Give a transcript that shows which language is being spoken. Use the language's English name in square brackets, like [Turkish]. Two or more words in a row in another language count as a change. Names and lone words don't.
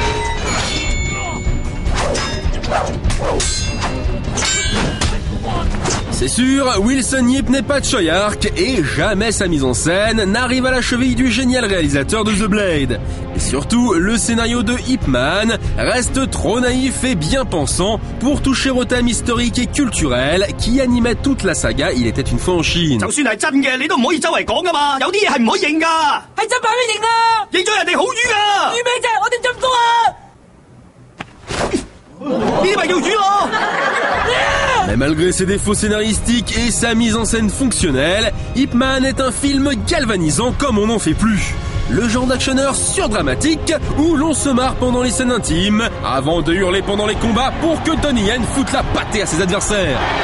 [French] C'est sûr, Wilson Yip n'est pas Choi Ark et jamais sa mise en scène n'arrive à la cheville du génial réalisateur de The Blade. Et surtout, le scénario de Ip Man reste trop naïf et bien pensant pour toucher au thème historique et culturel qui animait toute la saga Il était une fois en Chine. [Cantonese] 就算係真嘅，你都唔可以周圍講㗎嘛，有啲嘢係唔可以認㗎。係真擺咩認啊？認咗人哋好瘀啊！瘀咩啫？我點浸多啊？呢啲咪叫瘀咯！ [French] Mais malgré ses défauts scénaristiques et sa mise en scène fonctionnelle, Ip Man est un film galvanisant comme on n'en fait plus. Le genre d'actionneur surdramatique où l'on se marre pendant les scènes intimes avant de hurler pendant les combats pour que Donnie Yen foute la pâtée à ses adversaires.